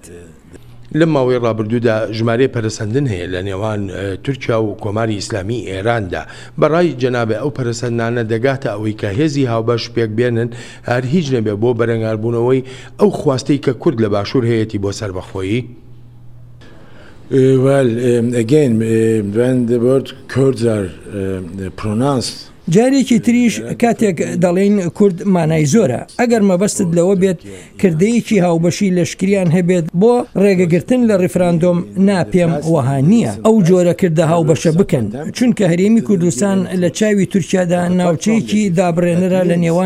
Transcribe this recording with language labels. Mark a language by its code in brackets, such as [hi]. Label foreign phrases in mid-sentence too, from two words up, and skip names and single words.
[ckb] لە ماوەی ڕابردوودا ژمارەی پەرسەندن هەیە لە نێوان تورکیا و کۆماری ئیسلامی ئێراندا بەڕای جەنابێ ئەو پەرسەندانە دەگاتە ئەوەی کە هێزی هاوبەش پێک بێنن هەر هیچ نەبێ بۆ بەرەنگاربوونەوەی ئەو خواستەی کە کورد لە باشوور هەیەی بۆ سەربەخۆیی. [en] Well, again, when the word Kurds are pronounced [ckb] جارێکی تریش کاتێک دەڵێن کورد مانای زۆرە ئەگەر مەبەستت لەوە بێت کردەیەکی هاوبەشی لەشکریان هەبێت بۆ ڕێگەگرتن لە ڕیفراندۆم ناپێم وەها نییە ئەو جۆرە کردە هاوبەشە بکەن چونکە هەرێمی کوردستان لە چاوی تورکیادا ناوچەیەکی دابڕێنەرە لە نێوان